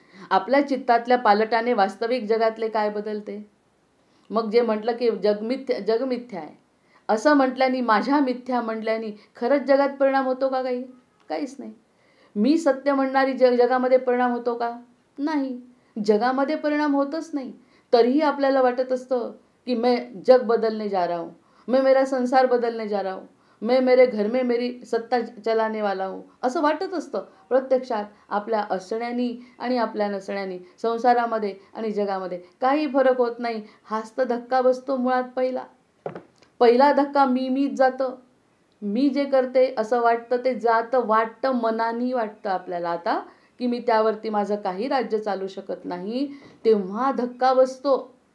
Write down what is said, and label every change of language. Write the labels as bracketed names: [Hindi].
[Marathi] आपल्या चित्तातल्या पालटाने वास्तविक जगातले काय बदलते? मग जे म्हटलं की जग मिथ्या आहे असं म्हटल्याने, माझ्या मिथ्या म्हटल्याने खरंच जगात परिणाम होतो का? काहीच नाही। मी सत्य म्हणणारी जगामध्ये परिणाम होतो का? नाही, जगामध्ये परिणाम होतच नाही। तरीही आपल्याला वाटत असतं की [Hindi] मैं जग बदलने जा रहा हूँ, मैं मेरा संसार बदलने जा रहा हूँ, मैं मेरे घर में मेरी सत्ता चलाने वाला हूँ, [Marathi] असं वाटत असतं। प्रत्यक्षात आपल्या असण्यानी आणि आपल्या नसण्यानी संसारामध्ये आणि जगामध्ये काही फरक होत नाही। हाच तर धक्का बसतो मुळात। पहिला धक्का मीच जातं, मी जे करते असं वाटतं ते जातं, वाटतं मनानी वाटतं आपल्याला आता की मी त्यावरती माझं काही राज्य चालू शकत नाही, तेव्हा धक्का बसतो।